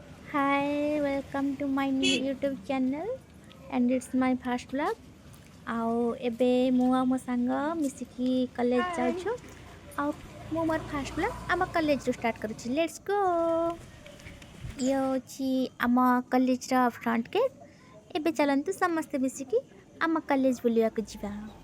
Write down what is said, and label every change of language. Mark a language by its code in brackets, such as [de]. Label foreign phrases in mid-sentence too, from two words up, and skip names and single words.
[en] Hi, welcome to my new YouTube channel and it's my first vlog. [or] ଆଉ ଏବେ ମୁଁ ଆଉ ମୋ ସାଙ୍ଗ ମିଶିକି କଲେଜ ଯାଉଛୁ ଆଉ ମୁଁ ମୋର [en] first vlog [or] ଆମ କଲେଜରୁ ଷ୍ଟାର୍ଟ କରୁଛି [en] let's go. [or] ଇଏ ହେଉଛି ଆମ କଲେଜର [en] front gate. [or] ଏବେ ଚାଲନ୍ତୁ ସମସ୍ତେ ମିଶିକି ଆମ କଲେଜ ବୁଲିବାକୁ ଯିବା।